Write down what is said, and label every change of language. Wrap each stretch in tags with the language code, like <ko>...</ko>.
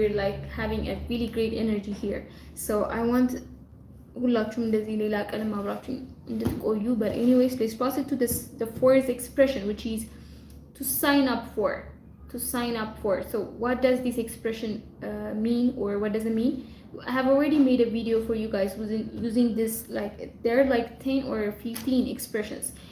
<en>We're like having a really great energy here. So I want</en> <am>ሁላችሁም እንደዚህ ሌላ ቀንም አብራችሁ እንድትቆዩ.</am> <en>But anyways, let's pass it to the fourth expression, which is to sign up for. To sign up for. So what does this expression mean, or what does it mean? I have already made a video for you guys using this, like there are like 10 or 15 expressions.</en>